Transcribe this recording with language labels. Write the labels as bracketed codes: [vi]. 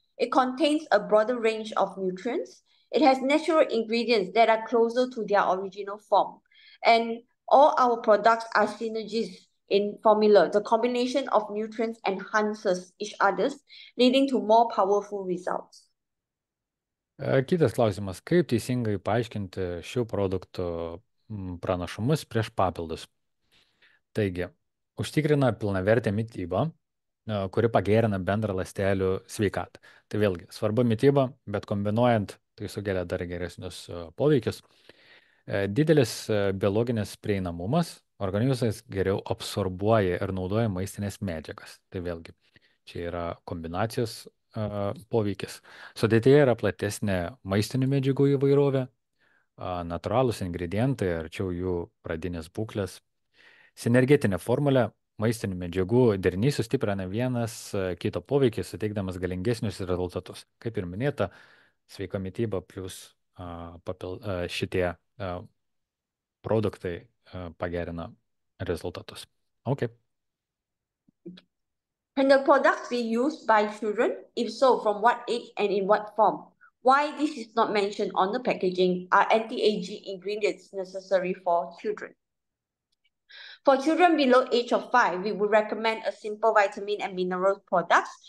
[en] It contains a broader range of nutrients. It has natural ingredients that are closer to their original form. And all our products are synergies in formula. The combination of nutrients enhances each other's, leading to more powerful results. [lt] Kitas klausimas. Kaip teisingai paaiškinti šių produktų pranašumus prieš papildus? Taigi, užtikrina pilnavertę mitybą, kuri pagerina bendrą ląstelių sveikatą. Tai vėlgi, svarbu mityba, bet kombinuojant, tai sukelia dar geresnius poveikius. Didelis biologinis prieinamumas, organizmas geriau absorbuoja ir naudoja maistinės medžiagas. Tai vėlgi, čia yra kombinacijos poveikis. Sudėtyje yra platesnė maistinių medžiagų įvairovė, natūralūs ingredientai, arčiau jų pradinės būklės. Sinergetinė formulė maistinių medžiagų derinys sustiprina vienas kito poveikį, suteikdamas galingesnius rezultatus. Kaip ir minėta, sveika mityba plus šitie produktai pagerina rezultatus. [en] Okay. Can the products be used by children? If so, from what age and in what form? Why this is not mentioned on the packaging are anti-aging ingredients necessary for children. For children below age of 5, we would recommend a simple vitamin and mineral products.